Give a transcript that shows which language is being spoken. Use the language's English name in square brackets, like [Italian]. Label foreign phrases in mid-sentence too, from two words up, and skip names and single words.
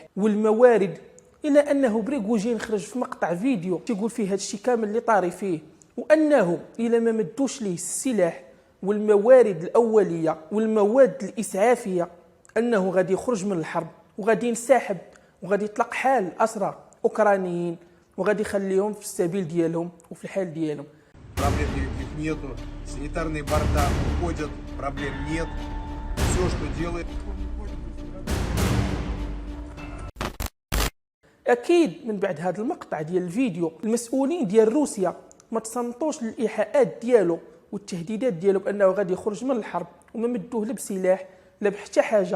[Arabic] والموارد، إلى أنه بريغوجين خرج في مقطع فيديو تيقول فيه هادشي كامل اللي طاري فيه، وأنه إلى ما مدوش ليه السلاح والموارد الأولية والمواد الإسعافية أنه غادي يخرج من الحرب وغادي ينسحب وغادي يطلق حال أسرى أوكرانيين وغادي يخليهم في السبيل ديالهم وفي الحال ديالهم. [Russian] Проблем никаких нету, санитарные борта уходят, проблем нет, все, что делает. [Arabic] أكيد من بعد هذا المقطع ديال الفيديو المسؤولين ديال روسيا ما تصنطوش للإيحاءات ديالو والتهديدات ديالو بأنه غادي يخرج من الحرب وما مدوه لا بسلاح لا بحتى حاجة.